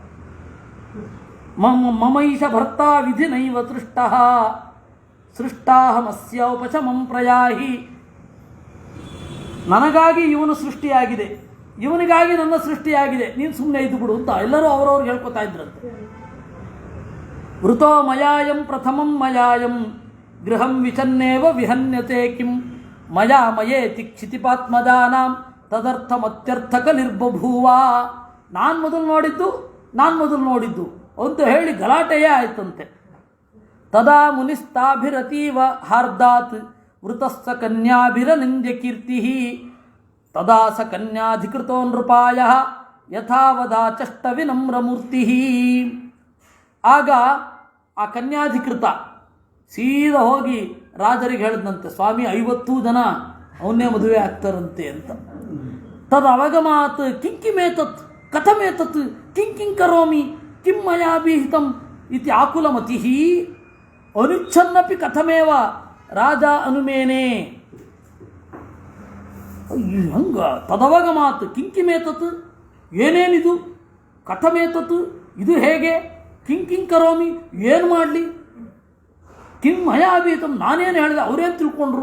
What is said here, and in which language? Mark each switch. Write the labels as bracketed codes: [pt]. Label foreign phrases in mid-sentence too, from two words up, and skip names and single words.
[sa] ಮಮೈಷ ಭರ್ತಾ ವಿಧಿ ನೈವ ಸೃಷ್ಟಾಹಮಸ್ಯ ಉಪಶಮಂ ಪ್ರಯಾಹಿ. [kn] ನನಗಾಗಿ ಇವನು ಸೃಷ್ಟಿಯಾಗಿದೆ, ಇವನಿಗಾಗಿ ನನ್ನ ಸೃಷ್ಟಿಯಾಗಿದೆ, ನೀನು ಸುಮ್ಮನೆ ಇದ್ದು ಬಿಡು ಅಂತ ಎಲ್ಲರೂ ಅವರವ್ರಿಗೆ ಹೇಳ್ಕೊತಾ ಇದ್ರಂತೆ. [sa] ವೃತೋ ಮಯಾಯಂ ಪ್ರಥಮಂ ಮಯಾಯಂ ಗೃಹಂ ವಿಚನ್ನೇವ ವಿಹನ್ಯತೆ ಕಿಂ ಮಯಾ ಮಯೇತಿ ಕ್ಷಿತಿಪಾತ್ಮಜಾನಾಂ ತದರ್ಥಮತ್ಯರ್ಥಕ ನಿರ್ಬಭೂವ. [kn] ನಾನು ಮೊದಲು ನೋಡಿದ್ದು ಅಂತ ಹೇಳಿ ಗಲಾಟೆಯೇ ಆಯ್ತಂತೆ. [sa] ತದಾ ಮುನಿಸ್ತಾಭಿರತೀವ ಹಾರ್ದಾತ್ ವೃತಸ್ಸ ಕನ್ಯಾಭಿರನಿಂದ್ಯ ಕೀರ್ತಿ. ತದಾ ಸ ಕನ್ಯಾಧಿಕೃತೋ ನೃಪಾಯ ಯಥಾವದಾಚಷ್ಟ ವಿನಮ್ರಮೂರ್ತಿ. [kn] ಆಗ ಆ ಕನ್ಯಾಧಿಕೃತ ಸೀದಾ ಹೋಗಿ ರಾಜರಿಗೆ ಹೇಳಿದಂತೆ, ಸ್ವಾಮಿ 50 ಜನ ಅವನ್ನೇ ಮದುವೆ ಆಗ್ತಾರಂತೆ ಅಂತ. [sa] ತದ ಅವಗಮಾತ್ ಕಿಂಕಿಮೇತತ್ ಕಥಮೇತತ್ ಕಿಂಕಿಂ ಕರೋಮಿ ಕಿಂ ಮಯಾ ವಿಹಿತಂ ಇತಿ ಆಕುಲಮತಿ ಅನುಚ್ಛನ್ನಪಿ ಕಥಮೇವ ರಾಜ ಅನುಮೇನೆ. [kn] ಹಂಗ [sa] ತದವಗಮಾತ್ ಕಿಂಕಿಮೇತತ್, [kn] ಏನೇನಿದು, ಕಥಮೇತತ್ ಇದು ಹೇಗೆ, [sa] ಕಿಂಕಿಂ ಕರೋಮಿ [kn] ಏನು ಮಾಡಲಿ, [sa] ಕಿಂ ಮಯಾ ವಿಹಿತಂ [kn] ನಾನೇನು ಹೇಳಿದೆ, ಅವರೇನು ತಿಳ್ಕೊಂಡ್ರು.